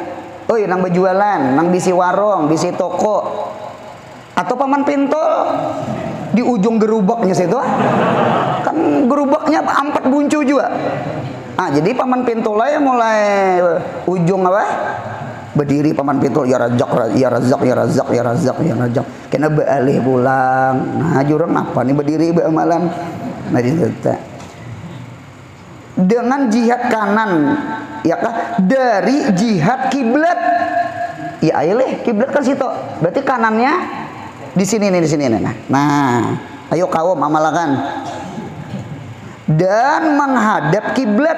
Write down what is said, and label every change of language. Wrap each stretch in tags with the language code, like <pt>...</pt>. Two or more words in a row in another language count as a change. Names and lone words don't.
<bjn>Oh, nang berjualan, nang bisi warung, bisi toko. Atau paman pintol di ujung gerubaknya situ. Kan gerubaknya 4 buncu juga. Nah, jadi paman pintol aja mulai ujung apa? Berdiri paman pintul</bjn> <ar>يا رزاق يا رزاق يا رزاق يا رزاق يا رزاق.</ar> <bjn>Kena baalih pulang. Nah, jurang apa nih berdiri beamalan. Nah, dengan jihad kanan ya kah dari jihad kiblat. Ya ayolah kiblat kan situ. Berarti kanannya di sini nih, di sini nih. Nah, ayo kaum amalkan. Dan menghadap kiblat.</bjn>